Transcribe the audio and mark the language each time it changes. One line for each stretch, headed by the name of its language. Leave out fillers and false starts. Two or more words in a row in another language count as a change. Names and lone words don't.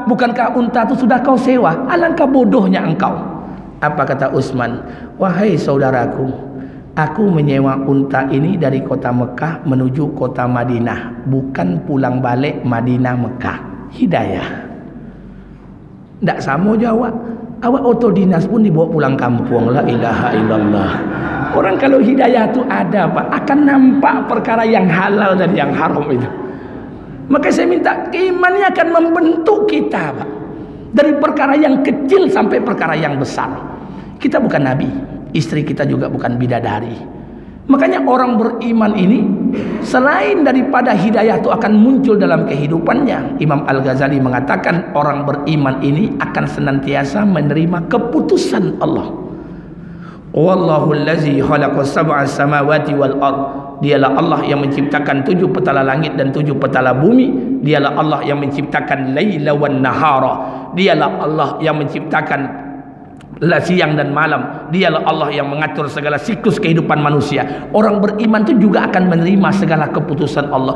Indonesian: Bukankah unta itu sudah kau sewa? Alangkah bodohnya engkau. Apa kata Utsman? Wahai saudaraku, aku menyewa unta ini dari kota Mekah menuju kota Madinah, bukan pulang balik Madinah Mekah. Hidayah. Tidak sama jawab. Awak otodinas pun dibawa pulang kampung.
Arabic: La ilaha illallah.
Indonesian: Orang kalau hidayah itu ada, Pak, akan nampak perkara yang halal dan yang haram itu. Maka saya minta, keimannya akan membentuk kita, Pak, dari perkara yang kecil sampai perkara yang besar. Kita bukan nabi, istri kita juga bukan bidadari. Makanya orang beriman ini selain daripada hidayah itu akan muncul dalam kehidupannya, Imam Al-Ghazali mengatakan orang beriman ini akan senantiasa menerima keputusan Allah.
Arabic: Wallahu allazi khalaqa sab'a samawati wal ard.
Indonesian: Dialah Allah yang menciptakan 7 petala langit dan 7 petala bumi. Dialah Allah yang menciptakan
Arabic: laila wan nahara.
Indonesian: Dialah Allah yang menciptakan siang dan malam. Dialah Allah yang mengatur segala siklus kehidupan manusia. Orang beriman itu juga akan menerima segala keputusan Allah.